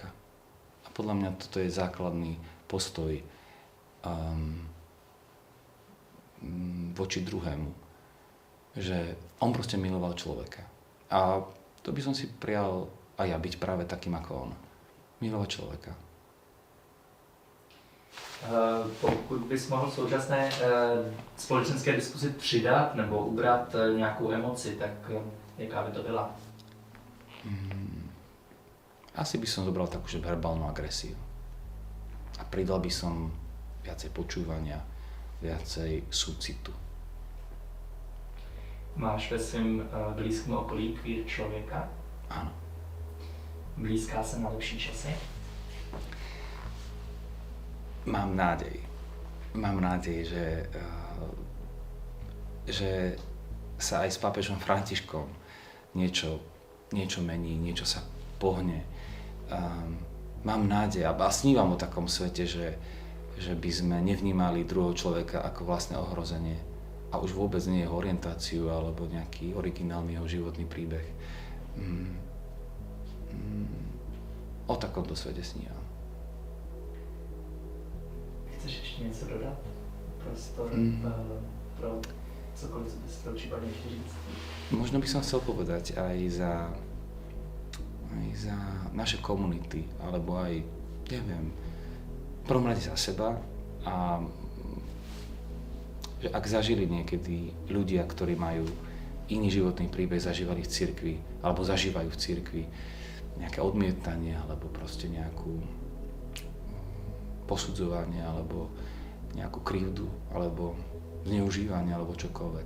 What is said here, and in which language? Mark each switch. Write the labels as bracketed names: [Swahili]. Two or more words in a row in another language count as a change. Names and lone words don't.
[Slovak] A podľa mňa toto je základný postoj voči druhému. Že on proste miloval človeka. A to by som si prijal aj ja byť práve takým ako on. Milovať človeka. [Czech] Pokud bys mohl v současné společenské diskuzi přidat nebo ubrat nějakou emoci, tak jaká by to byla? [Slovak] Asi by som zobral takú, že verbálnu agresiu. A pridal by som viacej počúvania, viacej súcitu. [Czech] Máš ve svém blízkém okolí queer člověka? [Slovak] Áno. [Czech] Blízká se na lepší časy? [Slovak] Mám nádej, že sa aj s pápežom Františkom niečo mení, niečo sa pohne. Mám nádej a snívam o takom svete, že by sme nevnímali druhého človeka ako vlastné ohrozenie a už vôbec nie jeho orientáciu alebo nejaký originálny jeho životný príbeh. takomto svete snívam. [Czech] Chceš ještě něco dodat? Prostor pro cokoliv, co bys chtěl případně ještě říct? [Slovak] Možno by som chcel povedať aj za naše komunity, alebo aj, neviem, v prvom rade za seba a že ak zažili niekedy ľudia, ktorí majú iný životný príbeh, zažívali v cirkvi, alebo zažívajú v cirkvi nejaké odmietanie, alebo proste nejakú posudzovanie, alebo nejakú krivdu, alebo zneužívanie, alebo čokoľvek.